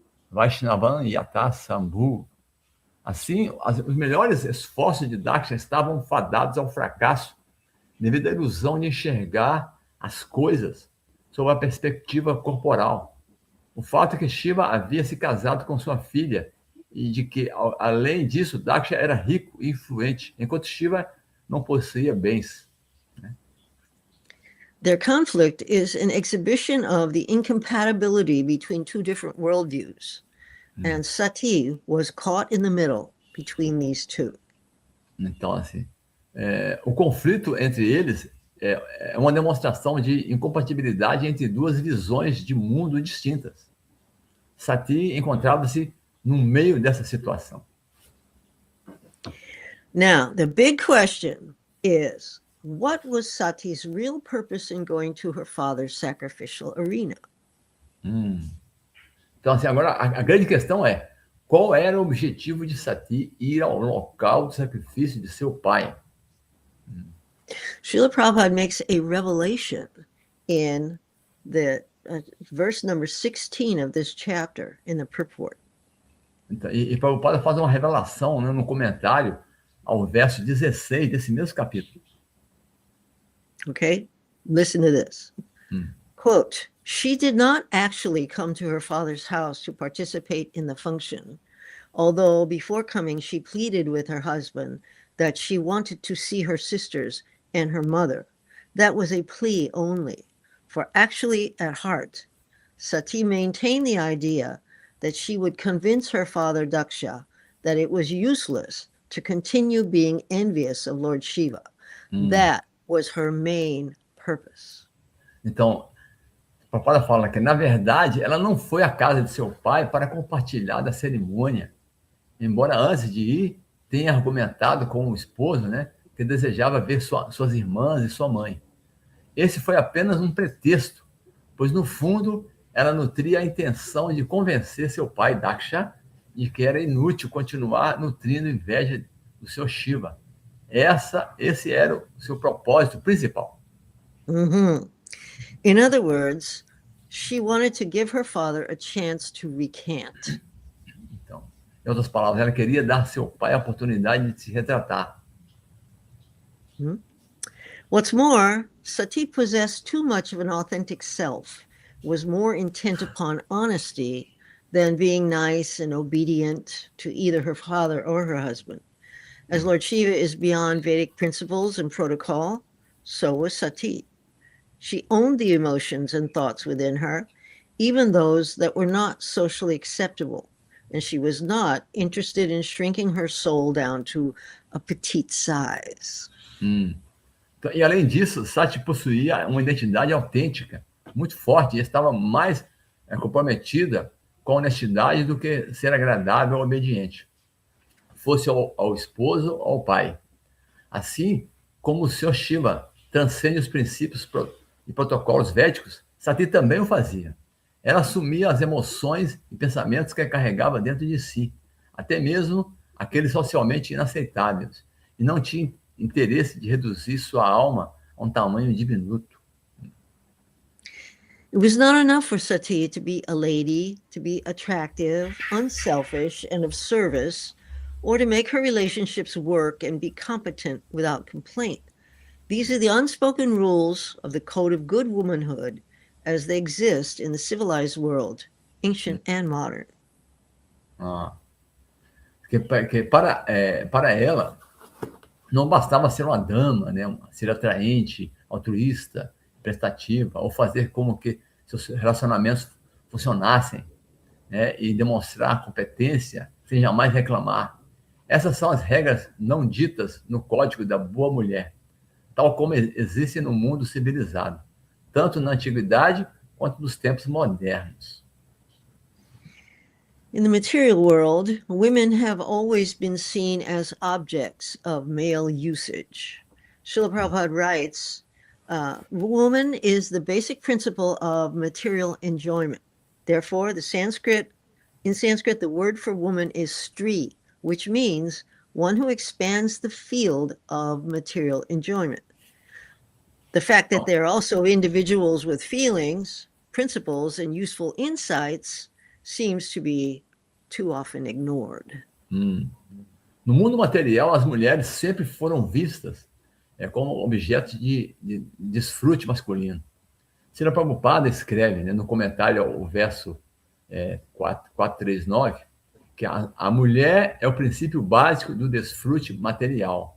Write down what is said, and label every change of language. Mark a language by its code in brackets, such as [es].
[sa] Vaishnavan Yatha Shambhu. [pt] Assim, os melhores esforços de Daksha estavam fadados ao fracasso devido à ilusão de enxergar as coisas sob a perspectiva corporal. O fato é que Shiva havia se casado com sua filha e de que, além disso, Daksha era rico e influente, enquanto Shiva não possuía bens. [en] Their conflict is an exhibition of the incompatibility between 2 different worldviews. And Sati was caught in the middle between these 2. [pt] Então, assim, o conflito entre eles é uma demonstração de incompatibilidade entre 2 visões de mundo distintas. Sati encontrava-se no meio dessa situação. [en] Now, the big question is, what was Sati's real purpose in going to her father's sacrificial arena? [pt] Então, assim, agora a grande questão é, qual era o objetivo de Sati ir ao local do sacrifício de seu pai? [en] Srila Prabhupada makes a revelation in the verse number 16 of this chapter in the purport. [pt] Então, e Prabhupada faz uma revelação, né, no comentário ao verso 16 desse mesmo capítulo. [en] Okay, listen to this. Quote, she did not actually come to her father's house to participate in the function, although before coming she pleaded with her husband that she wanted to see her sisters and her mother. That was a plea only, for actually at heart, Sati maintained the idea that she would convince her father Daksha that it was useless to continue being envious of Lord Shiva. That was her main purpose. [pt] Então, Prabhupada fala que, na verdade, ela não foi à casa de seu pai para compartilhar da cerimônia, embora antes de ir tenha argumentado com o esposo, né, que desejava ver suas irmãs e sua mãe. Esse foi apenas um pretexto, pois, no fundo, ela nutria a intenção de convencer seu pai, Daksha, de que era inútil continuar nutrindo inveja do seu Shiva. Esse era o seu propósito principal. [en] In other words, she wanted to give her father a chance to recant. [pt] Então, em outras palavras, ela queria dar a seu pai a oportunidade de se retratar. [en] What's more, Sati possessed too much of an authentic self, was more intent upon honesty than being nice and obedient to either her father or her husband. As Lord Shiva is beyond Vedic principles and protocol, so was Sati. She owned the emotions and thoughts within her, even those that were not socially acceptable, and she was not interested in shrinking her soul down to a petite size. [pt] E além disso, Sati possuía uma identidade autêntica, muito forte, e estava mais comprometida com a honestidade do que ser agradável ou obediente, fosse ao esposo ou ao pai. Assim como o Sr. Shiva transcende os princípios e protocolos védicos, Sati também o fazia. Ela assumia as emoções e pensamentos que carregava dentro de si, até mesmo aqueles socialmente inaceitáveis, e não tinha interesse de reduzir sua alma a um tamanho diminuto. [en] It was not enough for Sati to be a lady, to be attractive, unselfish, and of service, or to make her relationships work and be competent without complaint. These are the unspoken rules of the code of good womanhood as they exist in the civilized world, ancient and modern. [pt] Ah, para ela, não bastava ser uma dama, né? Ser atraente, altruísta, prestativa, ou fazer como que seus relacionamentos funcionassem, né? E demonstrar competência sem jamais reclamar. Essas são as regras não ditas no Código da Boa Mulher, tal como existem no mundo civilizado, tanto na antiguidade quanto nos tempos modernos. [en] In the material world, women have always been seen as objects of male usage. Srila Prabhupada writes, woman is the basic principle of material enjoyment. Therefore, in Sanskrit, the word for woman is stri, which means one who expands the field of material enjoyment. The fact that they're also individuals with feelings, principles, and useful insights seems to be too often ignored. [pt] No mundo material, as mulheres sempre foram vistas como objetos de desfrute masculino. Srila Prabhupada escreve, né, no comentário ao verso 439, que a mulher é o princípio básico do desfrute material.